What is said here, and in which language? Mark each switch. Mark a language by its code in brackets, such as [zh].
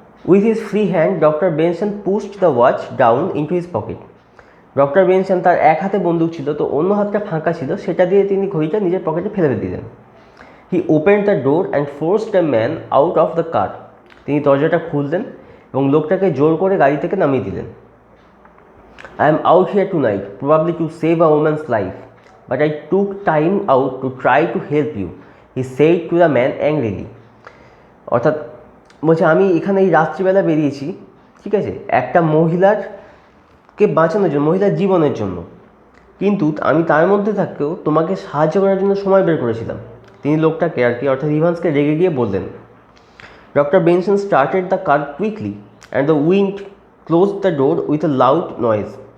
[en] With his free hand doctor Benson pushed the watch down into his pocket. [bn] Doctor Benson তার এক হাতে বন্দুক ছিল, তো অন্য হাতটা ফাঁকা ছিল, সেটা দিয়ে তিনি ঘড়িটা নিজের পকেটে ফেলে দিলেন। [en] He opened the door and forced the man out of the car. [bn] তিনি দরজাটা খুললেন এবং লোকটাকে জোর করে গাড়ি থেকে নামিয়ে দিলেন। [en] I am out here tonight, probably to save a woman's life, but I took time out to try to help you, he said to the man angrily. [bn] অর্থাৎ বলছে, আমি এখানে এই রাত্রিবেলা বেরিয়েছি, ঠিক আছে, একটা মহিলারকে বাঁচানোর জন্য, মহিলার জীবনের জন্য, কিন্তু আমি তার মধ্যে থাকতেও তোমাকে সাহায্য করার জন্য সময় বের করেছিলাম। তিনি লোকটাকে আর কি, অর্থাৎ ইভান্সকে রেগে গিয়ে বললেন। [en] Doctor Benson started the car quickly and the wind close the door with a loud noise.